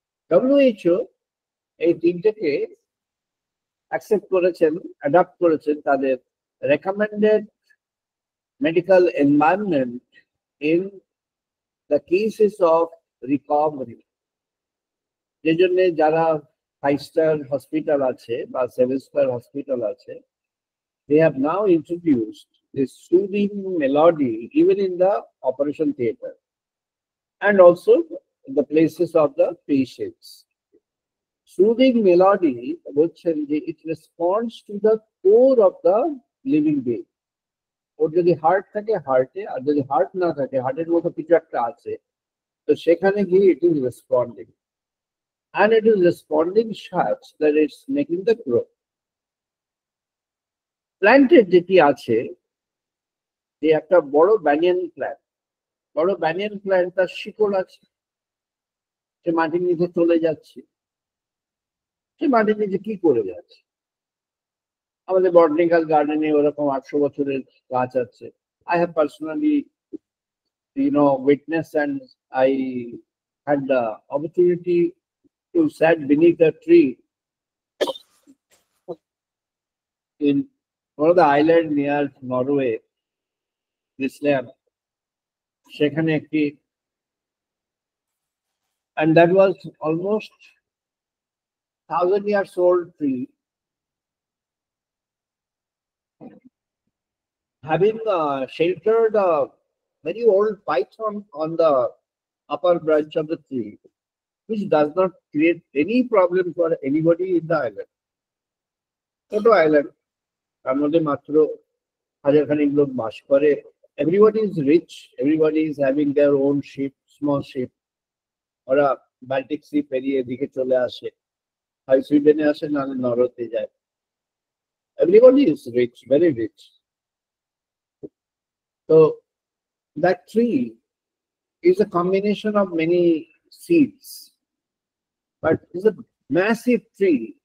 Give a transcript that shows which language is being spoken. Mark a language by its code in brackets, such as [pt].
[bn] WHO এই তিনটেকে accept করেছেন, adapt করেছেন তাদের recommended medical environment [en] In the cases of recovery. [bn] যে জন্য যারা 5-star হসপিটাল আছে বা 7-star হসপিটাল আছে, [en] they have now introduced this soothing melody even in the operation theater and also in the places of the patients. Soothing melody, it responds to the core of the living being. [bn] ওর যদি heart থাকে হার্টে, আর যদি heart না থাকে হার্টের মতো কিছু একটা আছে, তো সেখানে গিয়ে [en] It is responding, and it is responding such that it's making the growth. [bn] প্ল্যান্টের যেটি আছে, যে একটা বড় ব্যানিয়ান প্ল্যান্ট, বড় ব্যানিয়ান প্ল্যান্ট, তার শিকড় আছে, সে মাটির নিচে চলে যাচ্ছে, সে মাটির নিচে কি করে যাচ্ছে? আমাদের বটানিক্যাল গার্ডেনে ওরকম 800 বছরের গাছ আছে। [en] I have personally, witnessed, and I had the opportunity to sit beneath a tree in one of the island near Norway, Iceland. [bn] সেখানে একটি, [en] and that was almost 1,000 years old tree, having sheltered a very old python on the upper branch of the tree, which does not create any problem for anybody in the island. [bn] ছোট island, তার মধ্যে মাত্র 1,000 খানিক লোক বাস করে। [en] Everybody is rich, everybody is having their own ship, small ship. [bn] ওরা Baltic C পেরিয়ে এদিকে চলে আসে, হয় সুইডেনে আসে, নাহলে নরওয়েতে যায়। [en] Everybody is rich, very rich. So that tree is a combination of many seeds, but it's a massive tree.